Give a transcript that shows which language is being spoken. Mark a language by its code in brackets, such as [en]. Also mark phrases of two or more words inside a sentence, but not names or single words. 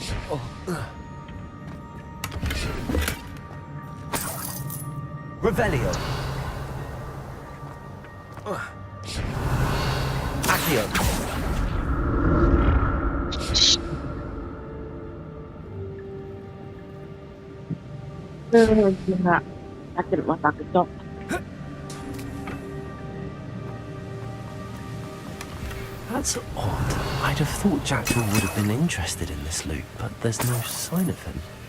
[en] Revelio. Accio. [ms] Gila. Sakit mata kecok. [en] That's odd. I'd have thought Jackdaw would have been interested in this loot, but there's no sign of him.